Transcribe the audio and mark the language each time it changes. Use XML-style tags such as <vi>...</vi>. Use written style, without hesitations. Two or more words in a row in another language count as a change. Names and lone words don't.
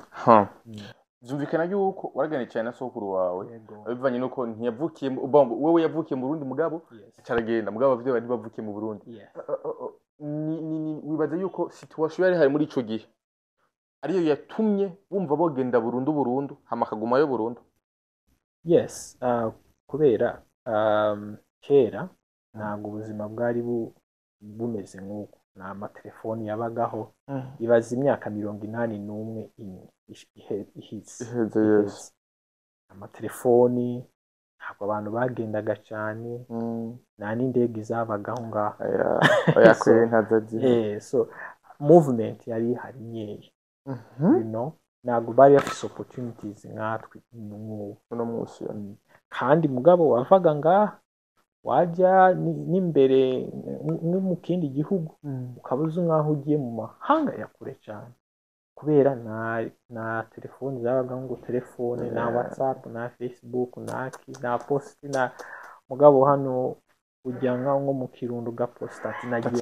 <rn>byumvikana yuko waraganiye cyane na sokuru wawe bivanye nuko ntiyavukiye wewe yavukiye mu Burundi mugabo cyaragenda mugabo bavye bari bavukiye mu Burundi wibaza yuko situation yari hari muri ico gihe ariyo yatumye bumva bogenda burundu hamakaguma yo burundu yes kubera kera ntabwo ubuzima bwari bumeze nk'uko nta amatelefoni yabagaho ibaza imyaka 81 ihise amatelefoni ntabwo abantu bagendaga cyane nta n'indege zabagaho ngaho so movement yari ihari nyeya</rn> <en>you know</en> <rn>ntabwo bari bafise opportunities nkatwe uno munsi kandi mugabo wavaga ngaha wajya n'imbere mu kindi gihugu ukabuza nkaho ugiye mu mahanga ya kure cyane kubera na telefoni zabaga ngo telefone na WhatsApp na Facebook na post na mugabo hano ujya nko mu Kirundo gaposta ati nagiye</rn>